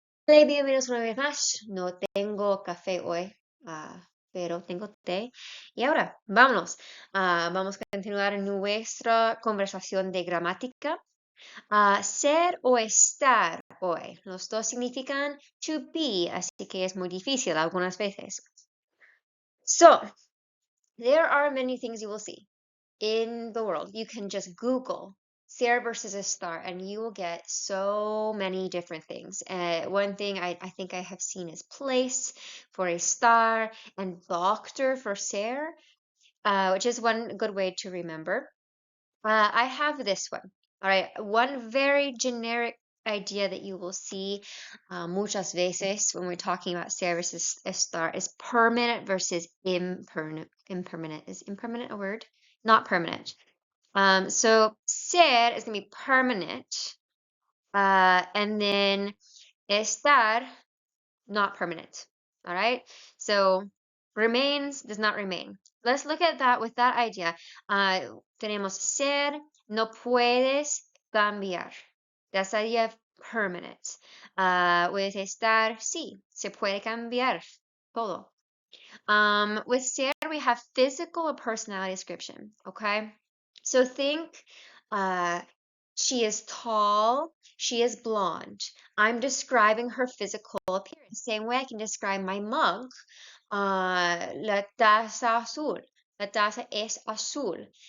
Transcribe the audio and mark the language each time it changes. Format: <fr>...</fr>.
<es>Hola y bienvenidos una vez más. No tengo café hoy, pero tengo té. Y ahora, vámonos. Vamos a continuar nuestra conversación de gramática. Ser o estar hoy. Los dos significan</es> <en>to be,</en> <es>así que es muy difícil algunas veces.</es> <en>So, there are many things you will see in the world. You can just Google Sarah versus a star, and you will get so many different things. One thing I think I have seen is place for a star and doctor for Sarah, which is one good way to remember. I have this one. All right, one very generic idea that you will see</en> <es>muchas veces</es> <en>when we're talking about Sarah versus a star is permanent versus impermanent. Impermanent. Is impermanent a word? Not permanent. So ser is gonna be permanent, and then estar, not permanent. All right. So remains does not remain. Let's look at that with that idea.</en> <es>Tenemos ser, no puedes cambiar.</es> <en>That's the idea of permanent. With</en> <es>estar, sí, se puede cambiar todo.</es> <en>With ser, we have physical or personality description. Okay. So think uh, she is tall, she is blonde. I'm describing her physical appearance. Same way I can describe my mug.</en> <es>La taza azul. La taza es azul.</es>